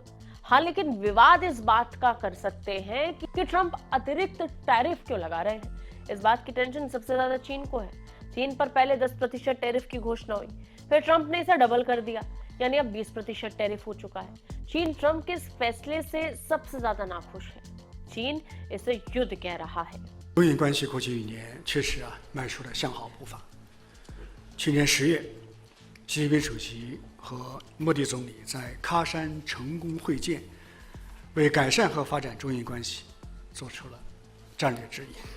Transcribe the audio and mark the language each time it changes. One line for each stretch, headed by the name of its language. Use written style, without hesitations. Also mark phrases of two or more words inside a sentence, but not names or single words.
Hindi: हाँ, लेकिन विवाद इस बात का कर सकते हैं कि ट्रंप अतिरिक्त टैरिफ क्यों लगा रहे हैं। इस बात की टेंशन सबसे ज्यादा चीन को है। चीन पर पहले 10% टैरिफ की घोषणा हुई, फिर ट्रंप ने इसे डबल कर दिया, यानी अब 20% टैरिफ हो चुका है। चीन ट्रंप के इस फैसले से सबसे ज्यादा नाखुश है। चीन इसे युद्ध कह रहा है।
Chinese: 中印关系过去1年确实迈出了向好步伐。去年10月，习近平主席和莫迪总理在喀山成功会见，为改善和发展中印关系做出了战略指引。